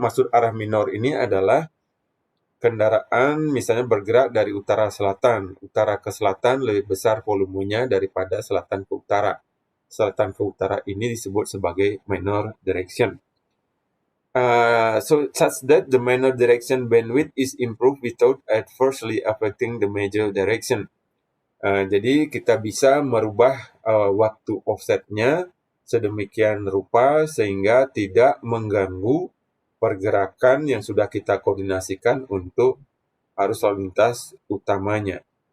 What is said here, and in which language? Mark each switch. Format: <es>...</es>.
<id>Maksud arah minor ini adalah kendaraan misalnya bergerak dari utara ke selatan lebih besar volumenya daripada selatan ke utara. Selatan ke utara ini disebut sebagai minor direction.</id> <en>So such that the minor direction bandwidth is improved without adversely affecting the major direction.</en> <id>Jadi kita bisa merubah waktu offsetnya sedemikian rupa sehingga tidak mengganggu pergerakan yang sudah kita koordinasikan untuk arus lalu lintas utamanya.</id>